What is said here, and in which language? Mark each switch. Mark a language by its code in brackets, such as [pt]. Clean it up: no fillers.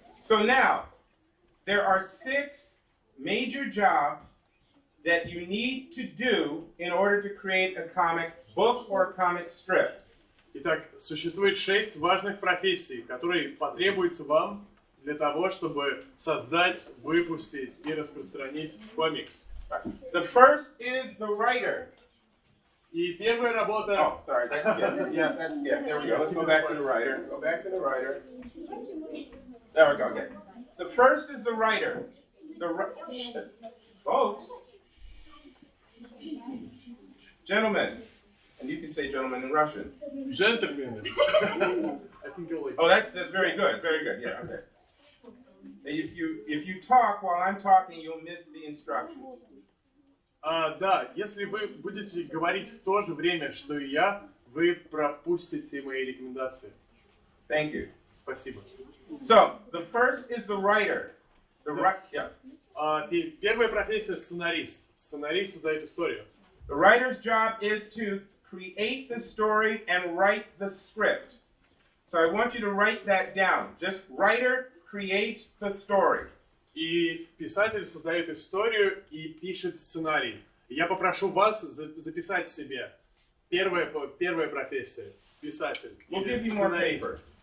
[en] So now, there are 6 major jobs that you need to do in order to create a comic book or a comic strip. [ru] Итак, существует 6 важных профессий, которые потребуются вам для того, чтобы создать, выпустить и распространить комикс. [en] The first is the writer. [ru] И первая работа... [en] Oh, sorry, that's it. Yeah, that's it. There we go. Let's go back to the writer. Go back to the writer. There we go. Okay. The first is the writer. Folks. Gentlemen. And you can say gentlemen in Russian. [ru] Джентльмены. [en] I think you'll like... Oh, that's very good. Very good. Yeah, okay. If you talk while I'm talking, you'll miss the instructions. [ru] Да, если вы будете говорить в то же время, что и я, вы пропустите мои рекомендации. [en] Thank you. [ru] Спасибо. [en] So, the first is the writer. Yeah. [ru] Первая профессия — сценарист. Сценарист создает историю. [en] The writer's job is to create the story and write the script. So I want you to write that down. Just writer creates the story. [ru] И писатель создает историю и пишет сценарий. Я попрошу вас записать себе первая профессия — писатель или сценарист.